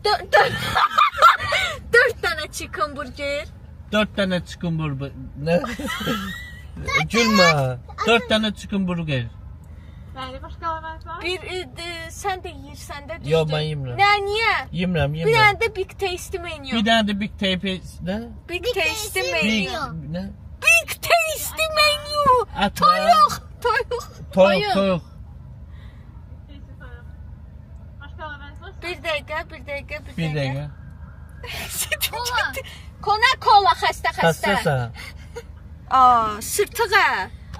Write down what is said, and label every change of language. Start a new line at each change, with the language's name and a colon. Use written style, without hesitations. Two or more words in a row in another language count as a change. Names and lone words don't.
Azerbaijani: 4 dənə
English: chicken burger.
Azerbaijani: 4 dənə
English: chicken burger.
Azerbaijani: Nə? Gülmə. 4 dənə
English: chicken burger.
Azerbaijani: Bir sən də yeyirsən də düzdür. Yox, mən yemirəm. Niyə? Yemirəm, Bir yemirəm. dənə də Big Tasty menu. Bir dənə də Big Tape, nə? Big Tasty Big, menu. nə? Big Tasty menu. Ət, Toyuq. Toyuq. Bir dəqiqə. Bir dəqiqə. Kola xəstə. Xəstəsən. Sırtığa.